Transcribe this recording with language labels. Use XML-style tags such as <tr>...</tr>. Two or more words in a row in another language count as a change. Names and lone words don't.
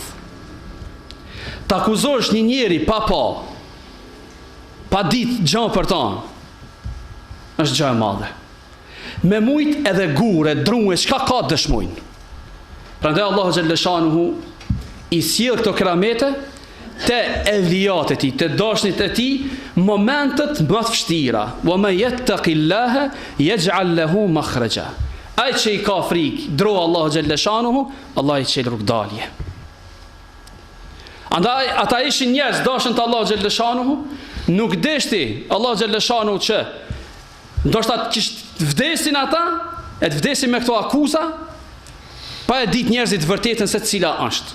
<sq>Ta akuzosh një njeri pa ditë gjë për ta, është gjë e madhe. Me mujt edhe gure, drungue, çka ka dëshmojnë. Prandaj Allahu</sq> <ar>جل شأنه</ar> <sq>i sjell këto keramete te evlijat e tij, te dashnit e tij, momentet më të vështira.</sq> <ar>ومن يتق الله يجعل له مخرجا.</ar> <sq>Ai që i ka frikë, dro Allahu</sq> <ar>جل شأنه,</ar> <sq>Allah i çel rrugdalje. Andaj ata ishin njerëz dashën të Allahu</sq> <ar>جل شأنه,</ar> <sq>nuk deshti Allahu</sq> <ar>جل شأنه</ar> <sq>që ndoshta vdesin ata, e të vdesin me këto akuza, pa e dit njerëzit vërtetën se cila është.</sq>